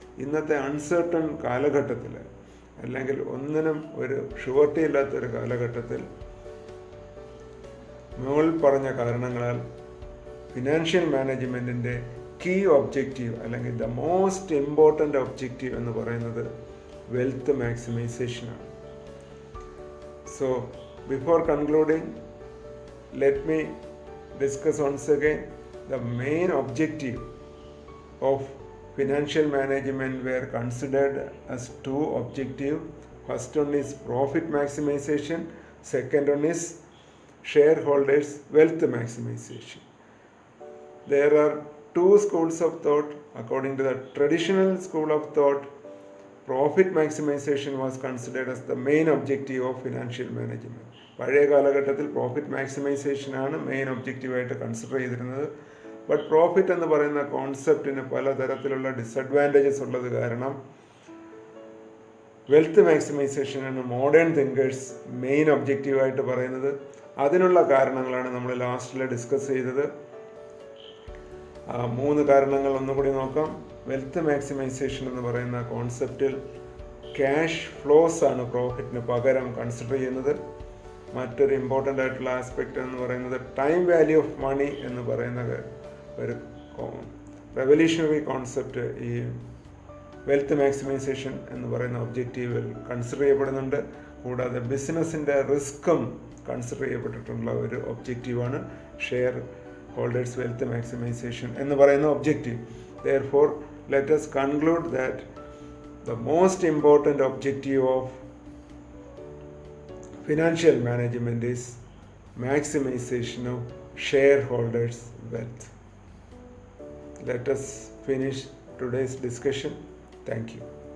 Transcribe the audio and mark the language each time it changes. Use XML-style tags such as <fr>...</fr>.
<ml>ഇന്നത്തെ അൺസർട്ടൺ കാലഘട്ടത്തിൽ, അല്ലെങ്കിൽ ഒന്നിനും ഒരു ഷുവർട്ടി ഇല്ലാത്തൊരു കാലഘട്ടത്തിൽ മുകളിൽ പറഞ്ഞ കാരണങ്ങളാൽ ഫിനാൻഷ്യൽ മാനേജ്മെൻറ്റിൻ്റെ കീ ഒബ്ജക്റ്റീവ് അല്ലെങ്കിൽ ദ മോസ്റ്റ് ഇമ്പോർട്ടൻ്റ് ഒബ്ജക്റ്റീവ് എന്ന് പറയുന്നത് wealth മാക്സിമൈസേഷനാണ്.</ml> <en>So before concluding, let me discuss once again the main objective of financial management were considered as two objectives. First one is profit maximization, second one is shareholders wealth maximization. There are two schools of thought. According to the traditional school of thought, profit maximization was considered as the main objective of financial management.</en> <ml>പഴയ കാലഘട്ടത്തിൽ profit maximisation ആണ് main ഒബ്ജക്റ്റീവായിട്ട് consider ചെയ്തിരുന്നത്. But profit എന്ന് പറയുന്ന കോൺസെപ്റ്റിന് പലതരത്തിലുള്ള disadvantages ഉള്ളത് കാരണം wealth മാക്സിമൈസേഷനാണ് modern thinkers main ഒബ്ജക്റ്റീവായിട്ട് പറയുന്നത്. അതിനുള്ള കാരണങ്ങളാണ് നമ്മൾ ലാസ്റ്റിൽ ഡിസ്കസ് ചെയ്തത്. മൂന്ന് കാരണങ്ങൾ ഒന്നുകൂടി നോക്കാം. വെൽത്ത് മാക്സിമൈസേഷൻ എന്ന് പറയുന്ന കോൺസെപ്റ്റിൽ ക്യാഷ് ഫ്ലോസ് ആണ് പ്രോഫിറ്റിന് പകരം കൺസിഡർ ചെയ്യുന്നത്. മറ്റൊരു ഇമ്പോർട്ടൻ്റ് ആയിട്ടുള്ള ആസ്പെക്റ്റ് എന്ന് പറയുന്നത് ടൈം വാല്യൂ ഓഫ് മണി എന്ന് പറയുന്ന ഒരു റെവല്യൂഷണറി കോൺസെപ്റ്റ് ഈ വെൽത്ത് മാക്സിമൈസേഷൻ എന്ന് പറയുന്ന ഒബ്ജക്റ്റീവിൽ കൺസിഡർ ചെയ്യപ്പെടുന്നുണ്ട്. കൂടാതെ ബിസിനസ്സിൻ്റെ റിസ്ക്കും കൺസിഡർ ചെയ്യപ്പെട്ടിട്ടുള്ള ഒരു ഒബ്ജക്റ്റീവാണ് ഷെയർ ഹോൾഡേഴ്സ് വെൽത്ത് മാക്സിമൈസേഷൻ എന്ന് പറയുന്ന objective.</ml> <en>Therefore, let us conclude that the most important objective of financial management is maximization of shareholders' wealth. Let us finish today's discussion. Thank you.</en>